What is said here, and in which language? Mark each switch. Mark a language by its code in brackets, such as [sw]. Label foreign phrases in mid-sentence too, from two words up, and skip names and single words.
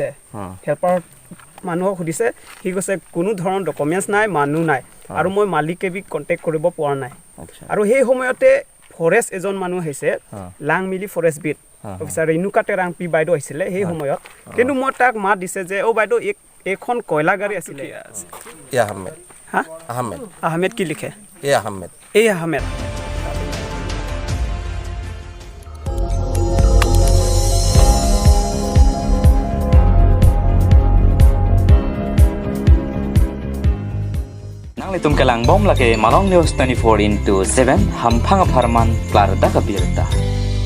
[as] হেল্পাৰ মানুহক সুধিছে সি কৈছে কোনো ধৰণৰ ডকুমেণ্টছ নাই মানুহ নাই আৰু মই মালিকেবি কণ্টেক্ট কৰিব পৰা নাই আৰু সেই সময়তে ফৰেষ্ট এজন মানুহ আহিছে লাংমিলি ফৰেষ্ট বিট অফিচাৰ ৰেণুকা টেৰাং পি বাইদেউ আহিছিলে সেই সময়ত কিন্তু মই তাক মাত দিছে যে বাইদেউ এইখন কয়লা গাড়ী আছিলে আহমেদ কি লিখে আহমেদ [mjw] Itum kelang bom lake Malong News 24/7 hampang aparman klar da kabirta.